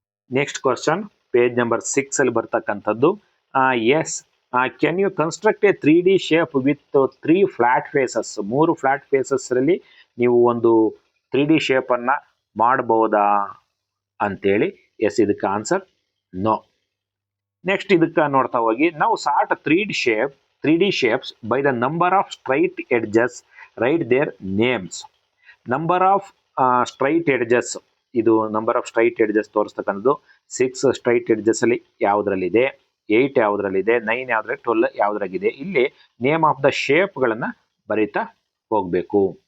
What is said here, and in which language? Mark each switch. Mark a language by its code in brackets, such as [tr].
[en] next question, [kn] page number 6 ಅಲ್ಲಿ ಬರ್ತಕ್ಕಂಥದ್ದು. [en] Yes, can you construct a 3D shape with 3 flat faces? [kn] 3 flat phases ಅಲ್ಲಿ ನೀವು ಒಂದು 3D shape ಅನ್ನ ಮಾಡಬಹುದಾ ಅಂತೇಳಿ. ಎಸ್, ಇದಕ್ಕೆ ಆನ್ಸರ್ ನೋ. ನೆಕ್ಸ್ಟ್ ಇದಕ್ಕೆ ನೋಡ್ತಾ ಹೋಗಿ, ನಾವು [en] Sort 3D shapes by the number of straight edges, write their names. Number of straight edges, ಇದು number of straight edges ತೋರಿಸ್ತಕ್ಕಂಥದ್ದು. [kn] 6 straight edges ಅಲ್ಲಿ ಯಾವುದ್ರಲ್ಲಿದೆ, 8 ಯಾವುದ್ರಲ್ಲಿದೆ, 9 ಯಾವ್ದ್ರಲ್ಲಿ, 12 ಯಾವುದ್ರಾಗಿದೆ. ಇಲ್ಲಿ ನೇಮ್ ಆಫ್ ದ ಶೇಪ್ಗಳನ್ನ ಬರೀತಾ ಹೋಗ್ಬೇಕು.